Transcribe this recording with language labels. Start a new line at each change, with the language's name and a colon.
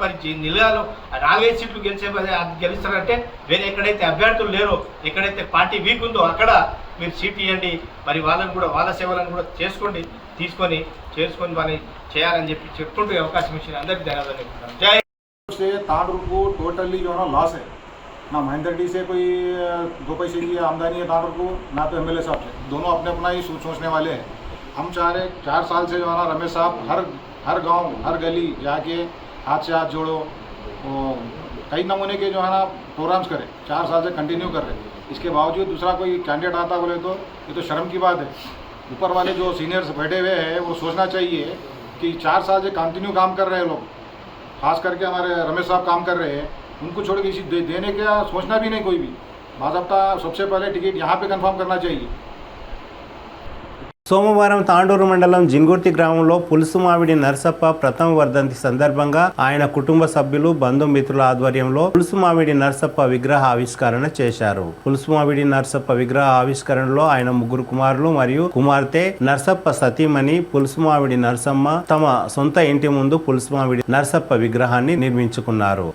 Telugu: మరి జిల్లాలో 4-5 సీట్లు గెలుస్తారంటే వేరే ఎక్కడైతే అభ్యర్థులు లేరో, ఎక్కడైతే పార్టీ వీక్ ఉందో అక్కడ మీరు సీట్ ఇవ్వండి. మరి వాళ్ళని కూడా వాళ్ళ సేవలను కూడా చేసుకొని పని చేయాలని చెప్పి చెప్పుకుంటూ అవకాశం ఇచ్చిన అందరికీ ధన్యవాదాలు. జై
Hindi: तांडूर को टोटली जो है ना लॉस है ना। महेंद्र डी से कोई 2 पैसे की आमदनी है तांडूर को, ना तो एमएलए साहब से। दोनों अपने अपना ही सोचने वाले हैं। हम चाह रहे 4 साल से जो है ना रमेश साहब हर गांव हर गली जाके हाथ से हाथ जोड़ो, कई नमूने के जो है ना प्रोग्राम्स करें, 4 साल से कंटिन्यू कर रहे हैं। इसके बावजूद दूसरा कोई कैंडिडेट आता बोले तो ये तो शर्म की बात है। ऊपर वाले जो सीनियर्स बैठे हुए हैं वो सोचना चाहिए कि 4 साल से कंटिन्यू काम कर रहे हैं लोग, खास करके हमारे रमेश साहब काम कर रहे हैं, उनको छोड़ के किसी देने का सोचना भी नहीं कोई भी। बाज़ाब्ता सबसे पहले टिकट यहाँ पे कंफर्म करना चाहिए।
Telugu: సోమవారం తాండూరు మండలం జింగుర్తి గ్రామంలో పులుసుమావిడి నరసప్ప ప్రథమ వర్ధంతి సందర్భంగా ఆయన కుటుంబ సభ్యులు బంధుమిత్రుల ఆధ్వర్యంలో పులుసుమావిడి నరసప్ప విగ్రహ ఆవిష్కరణ చేశారు. పులుసుమావిడి నరసప్ప విగ్రహ ఆవిష్కరణలో ఆయన 3 కుమారులు మరియు కుమార్తె నరసప్ప సతీమణి పులుసుమావిడి నరసమ్మ తమ సొంత ఇంటి ముందు పులుసుమావిడి నరసప్ప విగ్రహాన్ని నిర్మించుకున్నారు.